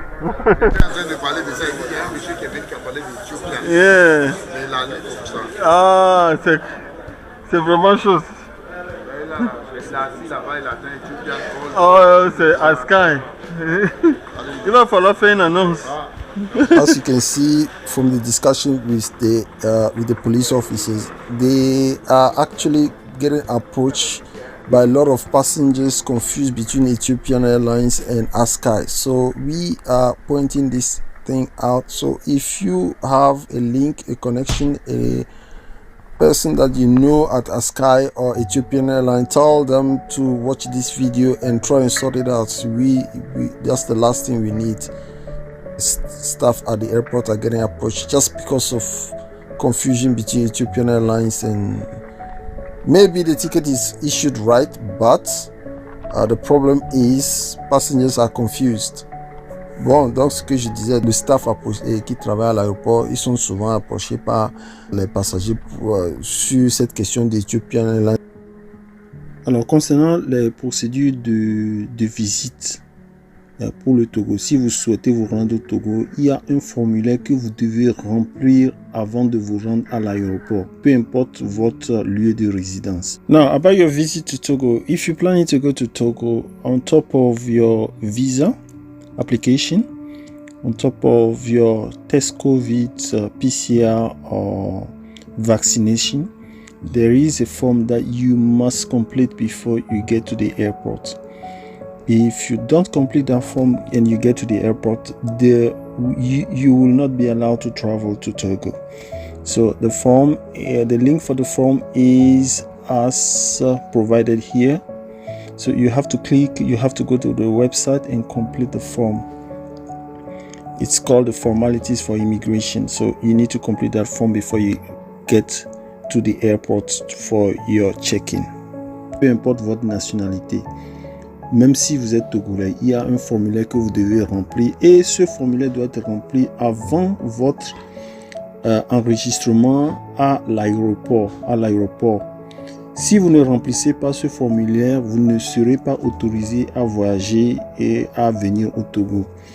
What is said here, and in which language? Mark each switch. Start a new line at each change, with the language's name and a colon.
French: On est en train de parler de ça, il y a un monsieur qui est venu qui a parlé d'Éthiopie.
English: Yeah.
French: Mais la nuit comme ça. Ah, c'est vraiment chose. Il est assis là-bas, il attend Éthiopie. Oh, c'est Sky. Il va falloir faire une annonce.
English: As you can see from the discussion with the police officers, they are actually getting approached by a lot of passengers confused between Ethiopian Airlines and Sky. So we are pointing this thing out. So if you have a link, a connection, a person that you know at Sky or Ethiopian Airlines, tell them to watch this video and try and sort it out. That's the last thing we need. Staff at the airport are getting approached just because of confusion between Ethiopian Airlines, and maybe the ticket is issued right, but the problem is passengers are confused.
French: Bon, donc ce que je disais, le staff qui travaille à l'aéroport, ils sont souvent approchés par les passagers sur cette question d'Ethiopian Airlines. Alors, concernant les procédures de visite pour le Togo, si vous souhaitez vous rendre au Togo, il y a un formulaire que vous devez remplir avant de vous rendre à l'aéroport, peu importe votre lieu de résidence.
English: Now, about your visit to Togo, if you're planning to go to Togo, on top of your visa application, on top of your test COVID, PCR or vaccination, there is a form that you must complete before you get to the airport. If you don't complete that form and you get to the airport, you will not be allowed to travel to Togo. So the form, the link for the form is as provided here. So you have to click, you have to go to the website and complete the form. It's called the formalities for immigration. So you need to complete that form before you get to the airport for your check-in.
French: Peu importe votre nationalité, même si vous êtes togolais, il y a un formulaire que vous devez remplir et ce formulaire doit être rempli avant votre enregistrement à l'aéroport. Si vous ne remplissez pas ce formulaire, vous ne serez pas autorisé à voyager et à venir au Togo.